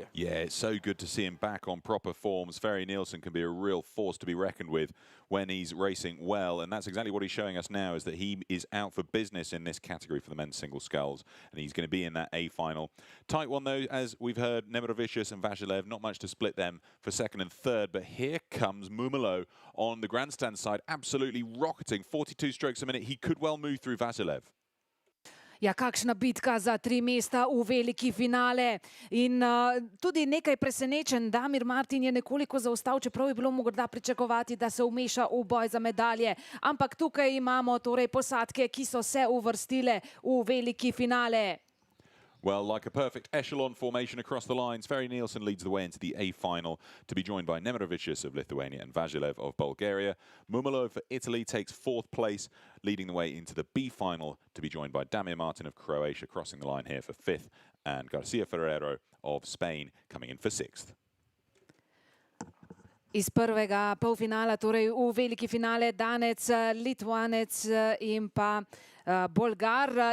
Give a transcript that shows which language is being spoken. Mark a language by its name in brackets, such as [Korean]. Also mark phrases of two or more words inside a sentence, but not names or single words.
[English] Yeah, it's so good to see him back on proper form. Sverre Nielsen can be a real force to be reckoned with when he's racing well, and that's exactly what he's showing us now, is that he is out for business in this category for the men's single sculls, and he's going to be in that A final. Tight one though, as we've heard, Nemirovicius and Vajilev, not much to split them for 2nd and 3rd, but here comes Mumalo on the grandstand side, absolutely rocketing, 42 strokes a minute. He could well move through Vasilev. [Slovenian] Ja, kakšna bitka za 3 mesta v veliki finale. In tudi nekaj presenečen, Damir Martin je nekoliko zaostal, čeprav je bilo morda pričakovati, da se vmeša v boj za medalje. Ampak tukaj imamo torej posadke, ki so se uvrstile v veliki finale. [English] Well, like a perfect echelon formation across the lines, Ferry Nielsen leads the way into the A final to be joined by Nemirovicius of Lithuania and Vajilev of Bulgaria. Mumalo for Italy takes 4th place, leading the way into the B final to be joined by Damir Martin of Croatia crossing the line here for 5th, and Garcia Ferrero of Spain coming in for 6th. [Slovenian] Iz prvega polfinala, torej v veliki finale, Danec, Litvanec in pa Bolgar.